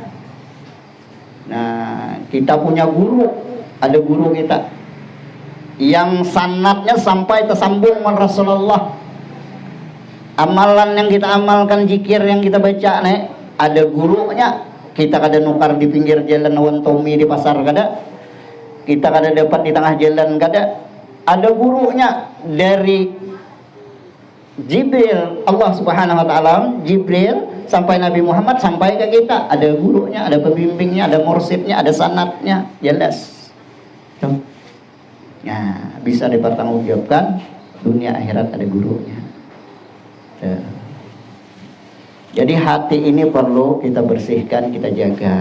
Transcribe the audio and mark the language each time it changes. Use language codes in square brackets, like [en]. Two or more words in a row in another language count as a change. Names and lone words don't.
[id] Nah, kita punya guru. Ada guru kita yang sanadnya sampai tersambung dengan Rasulullah. Amalan yang kita amalkan, zikir yang kita baca nih, ada gurunya. [bjn] Kita kada nukar di pinggir jalan Wantomi di pasar kada. Kita kada dapat di tengah jalan kada. [id] Ada gurunya dari Jibril, [ar] الله سبحانه وتعالى, [id] Jibril sampai Nabi Muhammad sampai ke kita. Ada gurunya, ada pembimbingnya, ada mursyidnya, ada sanadnya, jelas. Nah, bisa dipertanggungjawabkan dunia akhirat, ada gurunya. Jadi hati ini perlu kita bersihkan, kita jaga.